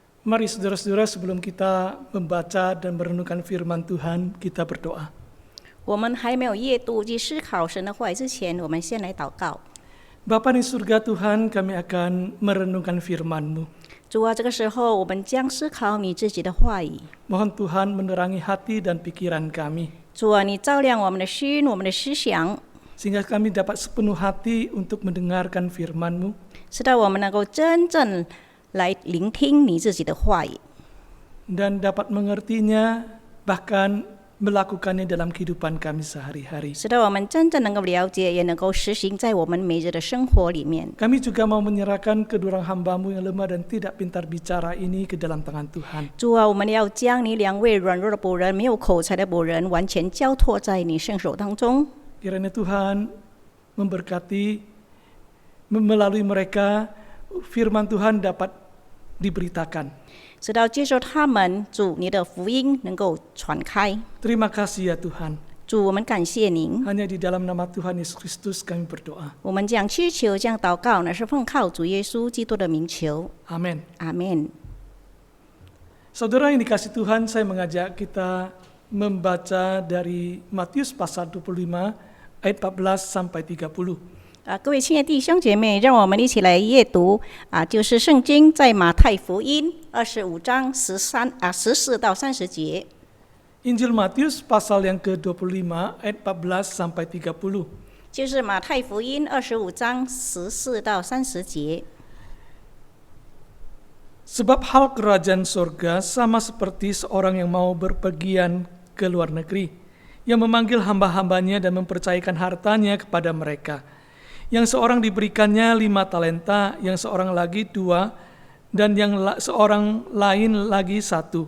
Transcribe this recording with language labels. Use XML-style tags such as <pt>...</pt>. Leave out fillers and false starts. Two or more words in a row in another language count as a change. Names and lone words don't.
<id>Mari saudara-saudara, sebelum kita membaca dan merenungkan firman Tuhan, kita berdoa.</id> <zh>我们还没有阅读及思考神的话语之前，我们先来祷告。</zh> <id>Bapa di surga Tuhan, kami akan merenungkan firman-Mu.</id> <zh>主啊，这个时候我们将思考你自己的话语。</zh> <id>Mohon Tuhan menerangi hati dan pikiran kami,</id> <zh>主啊，你照亮我们的心，我们的思想，</zh> <id>sehingga kami dapat sepenuh hati untuk mendengarkan firman-Mu,</id> <zh>使到我们能够真正来聆听你自己的话语，</zh> <id>dan dapat mengertinya, bahkan melakukannya dalam kehidupan kami sehari-hari.</id> <zh>使到我们真正能够了解，也能够实行在我们每日的生活里面。</zh> <id>Kami juga mau menyerahkan kedua hamba-Mu yang lemah dan tidak pintar bicara ini ke dalam tangan Tuhan.</id> <zh>主啊，我们要将你两位软弱的仆人、没有口才的仆人，完全交托在你圣手当中。</zh> <id>Kiranya Tuhan memberkati melalui mereka, firman Tuhan dapat diberitakan.</id> <zh>直到接受他们，主你的福音能够传开。</zh> <id>Terima kasih ya Tuhan.</id> <zh>主，我们感谢您。</zh> <id>Hanya di dalam nama Tuhan Yesus Kristus kami berdoa.</id> <zh>我们将祈求、将祷告，乃是奉靠主耶稣基督的名求。</zh> <id>Amin.</id> <zh>阿门。</zh> <id>Saudara yang dikasih Tuhan, saya mengajak kita membaca dari Matius pasal 25 ayat 14 sampai 30.</id> <zh>各位亲爱的弟兄姐妹，让我们一起来阅读就是圣经在马太福音25章14到30节。</zh> <id>Injil Matius pasal yang ke-25 ayat 14 sampai 30.</id> <zh>就是马太福音25章14到30节。</zh> <id>Sebab hal kerajaan surga sama seperti seorang yang mau berpergian ke luar negeri, yang memanggil hamba-hambanya dan mempercayakan hartanya kepada mereka. Yang seorang diberikannya 5 talenta, yang seorang lagi 2, dan yang seorang lain lagi 1.</id>